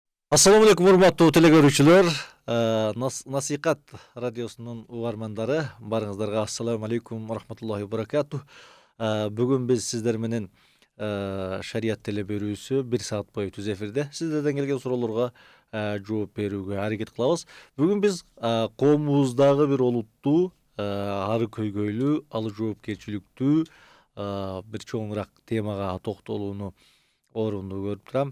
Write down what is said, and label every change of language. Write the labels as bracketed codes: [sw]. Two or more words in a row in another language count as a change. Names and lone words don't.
[ar] السلام عليكم [ky] урматтуу телекөрүүчүлөр. Насихат радиосунун угармандары, барыңыздарга [ar] السلام عليكم رحمة الله بركاته. [ky] Бүгүн биз сиздер менен шарият теле берүүсү 1 саат бою түз эфирде сиздерден келген суроолорго жооп берүүгө аракет кылабыз. Бүгүн биз коомубуздагы бир олуттуу, ары көйгөйлүү, алы жоопкерчиликтүү бир чоңураак темага токтолууну орунду көрүп турам.